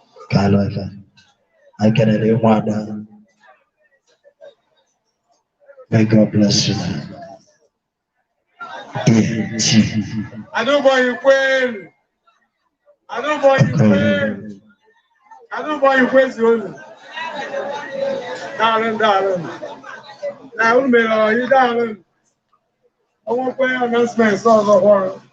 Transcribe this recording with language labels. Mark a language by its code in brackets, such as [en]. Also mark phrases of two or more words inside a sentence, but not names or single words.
[ig] Ka alụ efe. Anyị kelere ịnwe ada. [en] May God bless you. Yeah. [ig] Adúbọ̀yìn kwenu. Adúbọ̀yìn kwenu. Adúbọ̀yìn kwezu unu. Daalụ, daalụ. Na unu mere ọyị, daalụ. O nwekwa announcements ọzọ hụrụ.